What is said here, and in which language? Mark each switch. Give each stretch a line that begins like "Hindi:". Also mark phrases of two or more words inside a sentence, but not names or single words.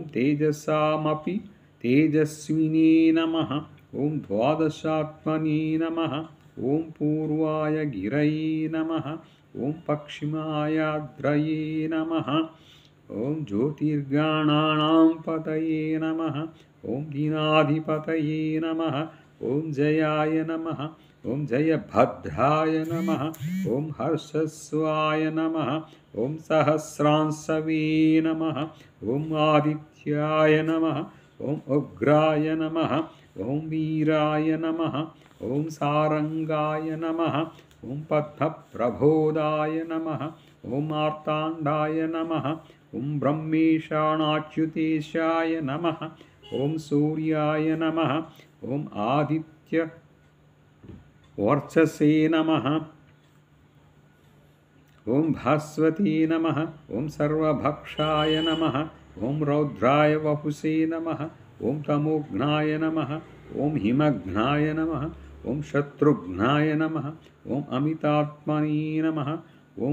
Sanskrit: తేజసామపి తేజస్వినే నమః, ఓం ద్వాదశాత్మనే నమః, ఓం పూర్వాయ గిరయే నమః, ఓం పశ్చిమాయాద్రయే నమః, ఓం జ్యోతిర్గణానాం పతయే నమః, ఓం దీనాధిపతయే నమః, ఓం జయాయ నమః, ఓం జయభద్రాయ నమః, ఓం హర్షస్వాయ నమః, ఓం సహస్రాంశవే నమః, ఓం ఆదిత్యాయ నమః, ఓం ఉగ్రాయ నమః, ఓం వీరాయ నమః, ॐ सारङ्गाय नमः ॐ पद्मप्रबोधाय नमः ॐ मार्ताण्डाय नमः ॐ ब्रह्मेशानाच्युतेशाय नमः ॐ सूर्याय नमः ॐ आदित्यवर्चसे नमः ॐ भास्वती नमः ॐ सर्वभक्षाय नमः ॐ रौद्राय वपुषे नमः ॐ तमोघ्नाय नमः ॐ हिमघ्नाय नमः ॐ शत्रुघ्नाय नमः ॐ अमितात्मने नमः ॐ